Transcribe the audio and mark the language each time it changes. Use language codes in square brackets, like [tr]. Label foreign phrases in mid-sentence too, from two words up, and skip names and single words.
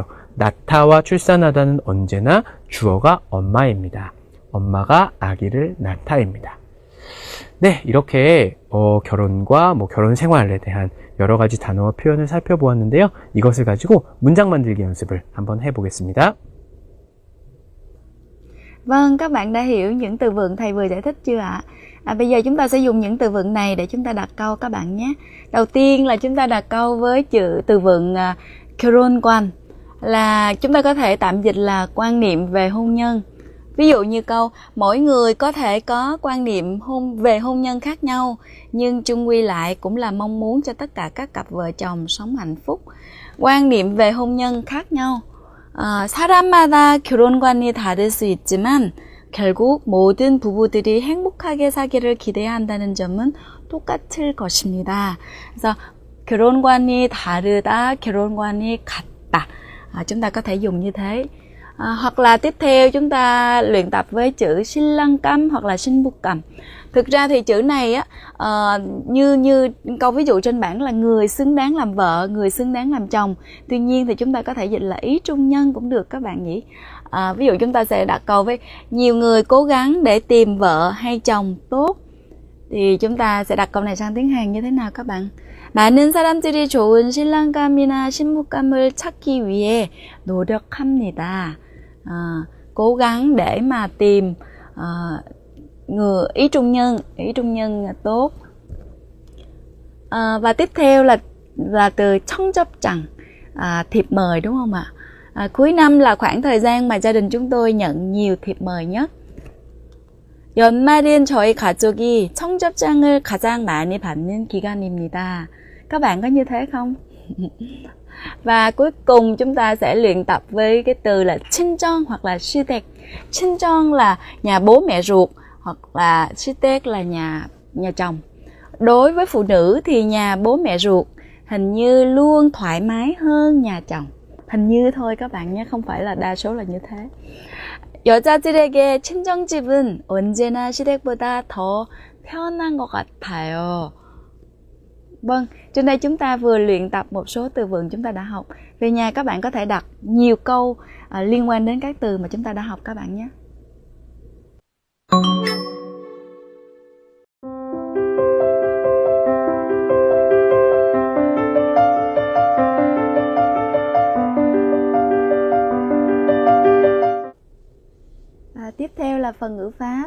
[ko] 낳다와 출산하다는 언제나 주어가 엄마입니다. 엄마가 아기를 낳다입니다. 네, 이렇게 결혼과 결혼 생활에 대한 여러 가지 단어와 표현을 살펴보았는데요. 이것을 가지고 문장 만들기 연습을 한번 해보겠습니다. [vi] Vâng, các bạn đã hiểu những từ vựng thầy vừa giải thích chưa ạ? Bây giờ chúng ta sẽ dùng những từ vựng này để chúng ta đặt câu các bạn nhé. Đầu tiên là chúng ta đặt câu với từ vựng 결혼관, là chúng ta có thể tạm dịch là quan niệm về hôn nhân. Ví dụ như câu mỗi người có thể có quan niệm về hôn nhân khác nhau, nhưng chung quy lại cũng là mong muốn cho tất cả các cặp vợ chồng sống hạnh phúc. quan niệm về hôn nhân khác nhau. [ko] 사람마다 결혼관이 다를 수 있지만 결국 모든 부부들이 행복하게 사기를 기대해야 한다는 점은 똑같을 것입니다. 그래서 결혼관이 다르다, 결혼관이 같다. [vi] Chúng ta có thể dùng như thế. Hoặc là tiếp theo chúng ta luyện tập với chữ 신랑감 hoặc là 신부감. Thực ra thì chữ này á, như câu ví dụ trên bảng là người xứng đáng làm vợ, người xứng đáng làm chồng. Tuy nhiên thì chúng ta có thể dịch là ý trung nhân cũng được các bạn nhỉ. Ví dụ chúng ta sẽ đặt câu với nhiều người cố gắng để tìm vợ hay chồng tốt. Thì chúng ta sẽ đặt câu này sang tiếng Hàn như thế nào các bạn? [ko] 많은 사람들이 좋은 신랑감이나 신부감을 찾기 위해 노력합니다. [vi] Cố gắng để mà tìm người ý trung nhân tốt. Và tiếp theo là từ 청접장, thiệp mời đúng không ạ? Cuối năm là khoảng thời gian mà gia đình chúng tôi nhận nhiều thiệp mời nhất. [ko] 연말은 저희 가족이 청접장을 가장 많이 받는 기간입니다. [vi] Các bạn có như thế không? Và cuối cùng chúng ta sẽ luyện tập với cái từ là 친정 hoặc là 시댁. 친정 là nhà bố mẹ ruột hoặc là 시댁 là nhà chồng. Đối với phụ nữ thì nhà bố mẹ ruột hình như luôn thoải mái hơn nhà chồng. Hình như thôi các bạn nhé, không phải là đa số là như thế. [ko] 여자들에게 친정집은 언제나 시댁보다 더 편한 것 같아요. [vi] Vâng, trên đây chúng ta vừa luyện tập một số từ vựng chúng ta đã học. Về nhà các bạn có thể đặt nhiều câu liên quan đến các từ mà chúng ta đã học các bạn nhé. Tiếp theo là phần ngữ pháp.